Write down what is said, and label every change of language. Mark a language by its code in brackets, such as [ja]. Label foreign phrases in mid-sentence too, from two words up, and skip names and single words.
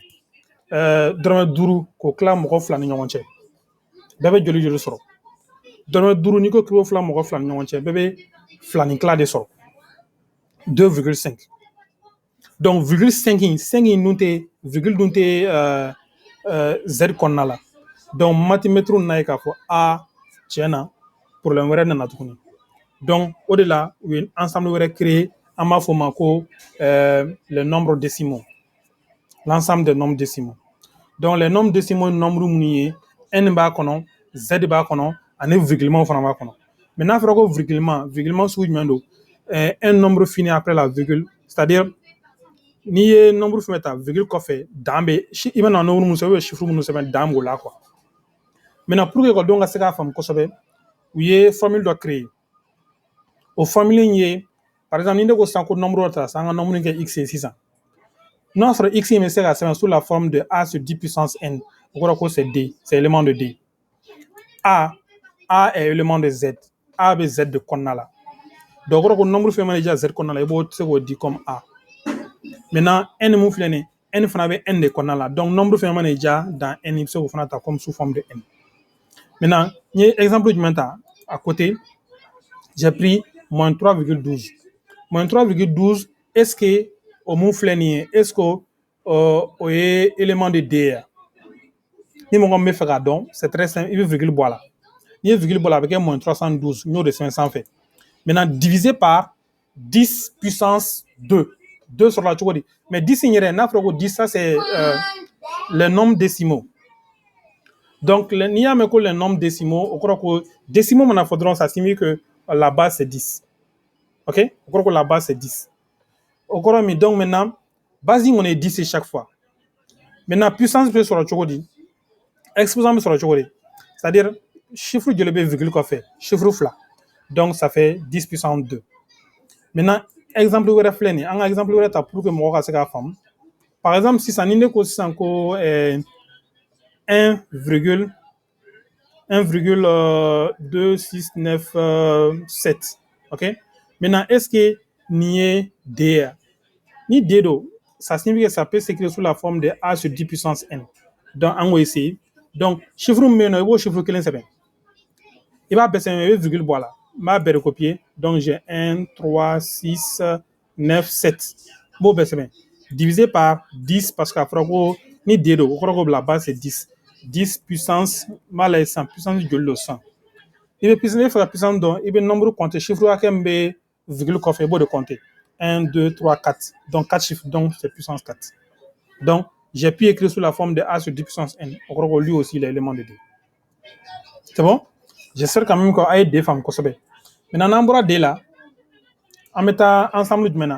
[bm] dɔrɔmɛ 5 k'o tila mɔgɔ 2 ni ɲɔgɔn cɛ bɛɛ bɛ joli joli sɔrɔ dɔrɔmɛ 5 n'i ko k'i b'o fila mɔgɔ 2 ni ɲɔgɔn cɛ bɛɛ bɛ 2 ni tila de sɔrɔ 2,5 donc virgule 5 in dun tɛ virgule dun tɛ z kɔnɔna la donc mathimètre nan'a ye k'a fɔ tiɲɛ na problème wɛrɛ nana tuguni donc o de la u ye ensemble wɛrɛ créer an b'a fɔ o ma ko [fr] les nombres décimaux l'ensemble des nombres décimaux [bm] donc [fr] les nombres décimaux [bm] ye nombre minnu ye n b'a kɔnɔ z b'a kɔnɔ ani virgulement fana b'a kɔnɔ mais n'a fɔra ko virgulement sugu jumɛn don [fr] un nombre fini après la virgule c'est-à-dire [bm] n'i ye nombre fɛn ta virgule kɔfɛ dan bɛ i bɛna nombre mun sɛbɛn [fr] ou bien [bm] chiffre minnu sɛbɛn dan b'o la [fr] quoi maintenant pour que [bm] ekɔlidenw ka se k'a faamu kosɛbɛ u ye formule dɔ créer o formule in ye [fr] par exemple [bm] ni ne ko sisan ko nombre dɔ ta sisan an ka nombre in kɛ x ye sisan n'a sɔrɔ x in bɛ se ka sɛbɛn [fr] sous la forme de a sur 10 puissance n [bm] o kɔrɔ ko [fr] c'est d c'est élément de d a est élément de z [bm] a bɛ z de kɔnɔna la donc o kɔrɔ ko nombre fɛn mana diya z kɔnɔna la i b'o se k'o di [fr] comme a maintenant [bm] n mun filɛ nin n fana bɛ n de kɔnɔna la. Donc nombre fɛnɛ mana ja [fr] dans n [bm] i bɛ se k'o fana ta comme [fr] sous forme de n. [bm] Maintenant n ye exemple jumɛn ta [fr] à côté, j'ai pris moins 3,12. Moins 3,12 est-ce que [bm] o mun filɛ nin ye [fr] est-ce que [bm] o ye [fr] élément de D [bm] ye? Ni mɔgɔ min bɛ fɛ k'a dɔn [fr] c'est très simple, [bm] i bɛ virgule bɔ a la. N'i ye virgule bɔ a la a bɛ kɛ moins 312 n y'o de sɛbɛn sanfɛ. [fr] Maintenant divisé par 10 puissance 2. [bm] 2 sɔrɔla cogo di? Mais 10 in yɛrɛ n'a fɔra ko 10 [fr] ça c'est les nombres décimaux. [bm] Donc n'i y'a mɛn ko [fr] les nombres décimaux [bm] o kɔrɔ ko décimaux mana fɔ dɔrɔn [fr] ça signifie que la base c'est 10. OK? [bm] O kɔrɔ ko [fr] la base c'est 10. [bm] O kɔrɔ min donc maintenant base in kɔni ye 10 chaque fois. Maintenant puissance bɛ sɔrɔ cogo di? Exposant bɛ sɔrɔ cogo di? C'est-à-dire chiffre joli bɛ virgule kɔfɛ? Chiffre fila. [fr] Donc ça fait 10 puissance 2. [bm] Maintenant exemple wɛrɛ filɛ nin ye, an ka exemple wɛrɛ ta [fr] pour que [bm] mɔgɔ ka se k'a faamu. [fr] Par exemple [bm] sisan ni ne ko sisan ko 1,2697. OK? Maintenant [fr] est-ce que [bm] nin ye D ye? Ni D do, [fr] ça signifie que ça peut s'écrire sous la forme de A sur 10 puissance n. [bm] Donc an k'o essayer. Donc chiffre min bɛ yen nɔ i b'o chiffre kelen sɛbɛn. I b'a bɛɛ sɛbɛn i bɛ virgule bɔ a la. N b'a bɛɛ recopier. [fr] Donc j'ai 1, 3, 6, 9, 7. [bm] N b'o bɛɛ sɛbɛn. [fr] Divisé par 10 parce qu'à [bm] fɔra ko ni D do o kɔrɔ ko [fr] la base c'est 10. [bm] 10 puissance n b'a lajɛ sisan puissance joli do sisan. I bɛ fɛ ka puissance dɔn i bɛ [fr] nombre compter chiffre [bm] hakɛ min bɛ virgule kɔfɛ i b'o de compter. 1, 2, 3, 4. [fr] Donc 4 chiffres, donc c'est puissance 4. Donc j'ai pu écrire sous la forme de A sur 10 puissance n. Au gros, lui aussi l'élément de D. C'est bon? J'espère quand même qu'il y a des femmes qui sont bien. Maintenant, on a D là. On met ensemble maintenant.